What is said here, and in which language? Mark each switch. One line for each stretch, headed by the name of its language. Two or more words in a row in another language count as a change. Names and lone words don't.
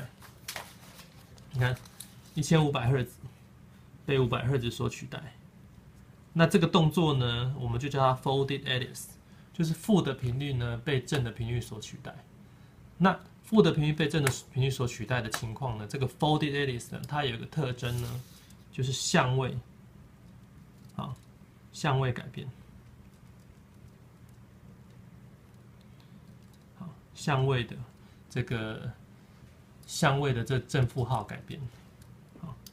Chinese: 你看，1500赫茲被500赫茲所取代。那這個動作呢，我們就叫它
English: folded alias，
Chinese: 就是負的頻率呢被正的頻率所取代。那負的頻率被正的頻率所取代的情況呢，這個
English: folded alias
Chinese: 呢，它有一個特徵呢。就是相位，好，相位改變，好，相位的这正負號改變，好，